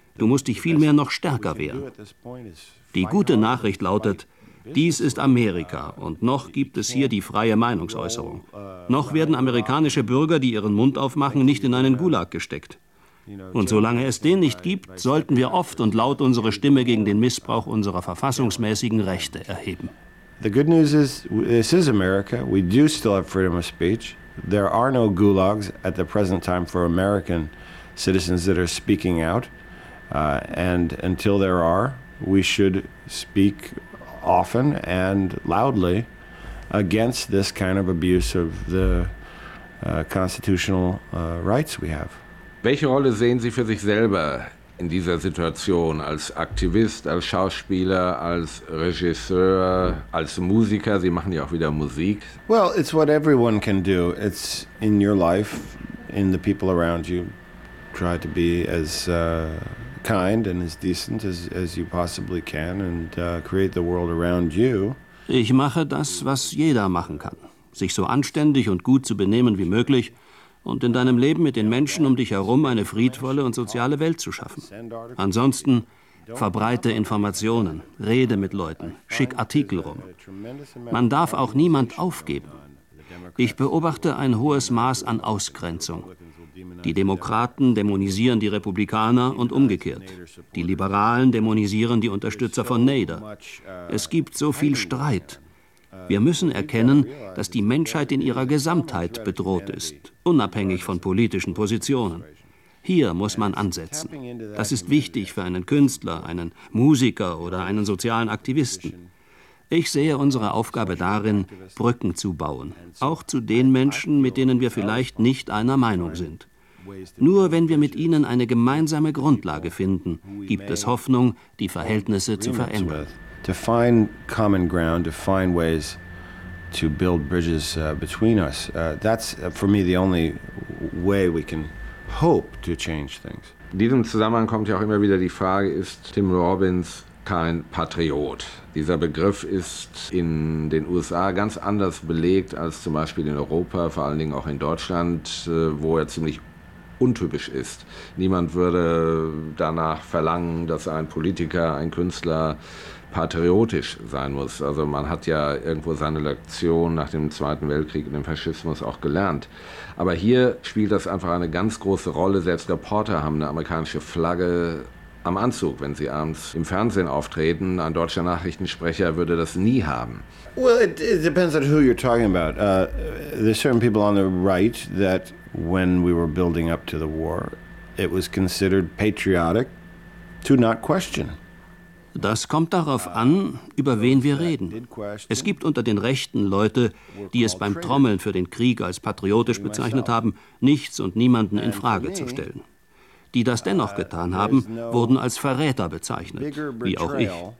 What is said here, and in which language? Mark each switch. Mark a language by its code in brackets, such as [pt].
[de] Du musst dich vielmehr noch stärker wehren. Die gute Nachricht lautet, dies ist Amerika und noch gibt es hier die freie Meinungsäußerung. Noch werden amerikanische Bürger, die ihren Mund aufmachen, nicht in einen Gulag gesteckt. Und solange es den nicht gibt, sollten wir oft und laut unsere Stimme gegen den Missbrauch unserer verfassungsmäßigen Rechte erheben. [en] The good news is, this is America. We do still have freedom of speech. There are no gulags at the present time for American citizens that are speaking out. And until there are, we should speak often and loudly against this kind of abuse of the constitutional rights we have. [de] Welche Rolle sehen Sie für sich selber in dieser Situation als Aktivist, als Schauspieler, als Regisseur, als Musiker? Sie machen ja auch wieder Musik. [en] Well, it's what everyone can do. It's in your life, in the people around you. Try to be as kind and as decent as you possibly can and create the world around you. [de] Ich mache das, was jeder machen kann. Sich so anständig und gut zu benehmen wie möglich und in deinem Leben mit den Menschen um dich herum eine friedvolle und soziale Welt zu schaffen. Ansonsten verbreite Informationen, rede mit Leuten, schick Artikel rum. Man darf auch niemand aufgeben. Ich beobachte ein hohes Maß an Ausgrenzung. Die Demokraten dämonisieren die Republikaner und umgekehrt. Die Liberalen dämonisieren die Unterstützer von Nader. Es gibt so viel Streit. Wir müssen erkennen, dass die Menschheit in ihrer Gesamtheit bedroht ist, unabhängig von politischen Positionen. Hier muss man ansetzen. Das ist wichtig für einen Künstler, einen Musiker oder einen sozialen Aktivisten. Ich sehe unsere Aufgabe darin, Brücken zu bauen, auch zu den Menschen, mit denen wir vielleicht nicht einer Meinung sind. Nur wenn wir mit ihnen eine gemeinsame Grundlage finden, gibt es Hoffnung, die Verhältnisse zu verändern. [en] To find common ground, to find ways to build bridges between us. That's for me the only way we can hope to change things. [de] In diesem Zusammenhang kommt ja auch immer wieder die Frage, ist Tim Robbins kein Patriot? Dieser Begriff ist in den USA ganz anders belegt als zum Beispiel in Europa, vor allen Dingen auch in Deutschland, wo er ziemlich untypisch ist. Niemand würde danach verlangen, dass ein Politiker, ein Künstler patriotisch sein muss. Also man hat ja irgendwo seine Lektion nach dem Zweiten Weltkrieg und dem Faschismus auch gelernt. Aber hier spielt das einfach eine ganz große Rolle. Selbst Reporter haben eine amerikanische Flagge am Anzug, wenn sie abends im Fernsehen auftreten. Ein deutscher Nachrichtensprecher würde das nie haben. [en] Well, it depends on who you're talking about. There's certain people on the right that when we were building up to the war, it was considered patriotic to not question. [de] Das kommt darauf an, über wen wir reden. Es gibt unter den Rechten Leute, die es beim Trommeln für den Krieg als patriotisch bezeichnet haben, nichts und niemanden in Frage zu stellen. Die das dennoch getan haben, wurden als Verräter bezeichnet, wie auch ich.